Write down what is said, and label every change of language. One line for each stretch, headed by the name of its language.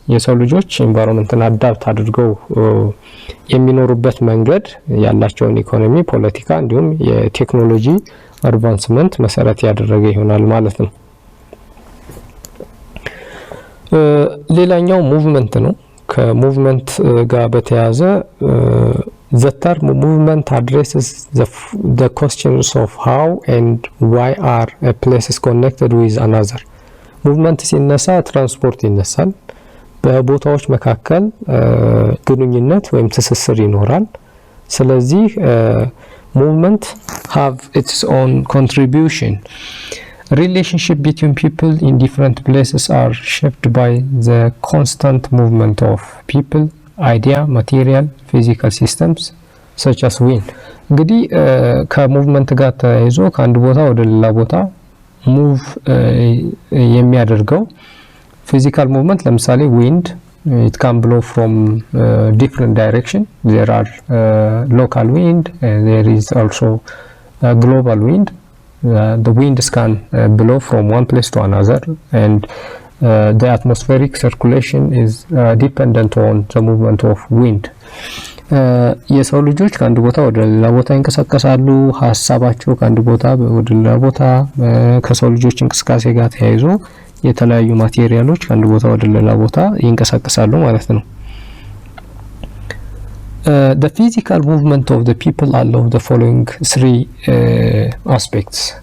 Amharic: የሰው ልጆች environmenትን አዳፕት አድርገው የሚኖሩበት መንገድ ያላቸውን ኢኮኖሚ፣ ፖለቲካ እንዲሁም የቴክኖሎጂ አድቫንስመንት መሰረት ያደረገ ይሆናል ማለት ነው። ሌላኛው ሙቭመንት ነው። ከሙቭመንት ጋር በተያያዘ
English: the term movement addresses the questions of how and why are places connected with another.
Amharic: ሙቭመንት ሲነሳ ትራንስፖርት ይነሳል። በቦታዎች መካከል ግንኙነት ወይም ትስስር ይኖራል። ስለዚህ
English: movement have its own contribution. Relationship between people in different places are shaped by the constant movement of people, idea, material, physical systems such as wind.
Amharic: እንግዲህ ከሙቭመንት ጋር ተያይዞ ከአንድ ቦታ ወደ ሌላ ቦታ ሙቭ የሚያደርገው ፊዚካል ሙቭመንት ለምሳሌ
English: wind, it can blow from different direction. There are local wind, there is also global wind. The winds can blow from one place to another, and the atmospheric circulation is dependent on the movement of wind.
Amharic: የሰው ልጆች ከአንድ ቦታ ወደ ሌላ ቦታ ይንቀሳቀሳሉ። ሀሳባቸው ከአንድ ቦታ ወደ ሌላ ቦታ ከሰው ልጆች እንቅስቃሴ ጋር ተያይዞ የተለያዩ ማቴሪያሎች ከአንድ ቦታ ወደ ሌላ ቦታ ይንቀሳቀሳሉ ማለት ነው።
English: The physical movement of the people allow the following three aspects.